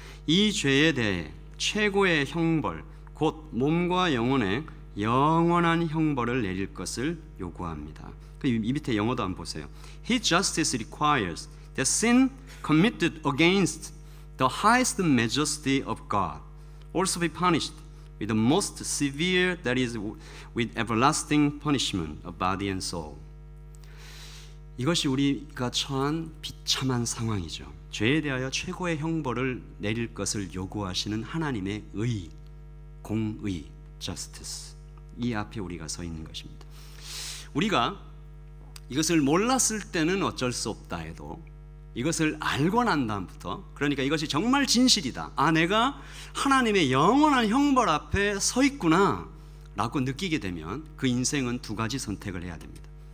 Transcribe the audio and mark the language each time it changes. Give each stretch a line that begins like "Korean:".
Korean: 이 죄에 대해 최고의 형벌, 곧 몸과 영혼에 영원한 형벌을 내릴 것을 요구합니다. 이 밑에 영어도 한번 보세요.
English: His justice requires that sin committed against the highest majesty of God also be punished with the most severe, that is, with everlasting punishment of body and soul.
Korean: 이것이 우리가 처한 비참한 상황이죠. 죄에 대하여 최고의 형벌을 내릴 것을 요구하시는 하나님의 의, 공의, justice. 이 앞에 우리가 서 있는 것입니다. 우리가 이것을 몰랐을 때는 어쩔 수 없다 해도 이것을 알고 난 다음부터, 그러니까 이것이 정말 진실이다, 내가 하나님의 영원한 형벌 앞에 서 있구나 라고 느끼게 되면 그 인생은 두 가지 선택을 해야 됩니다.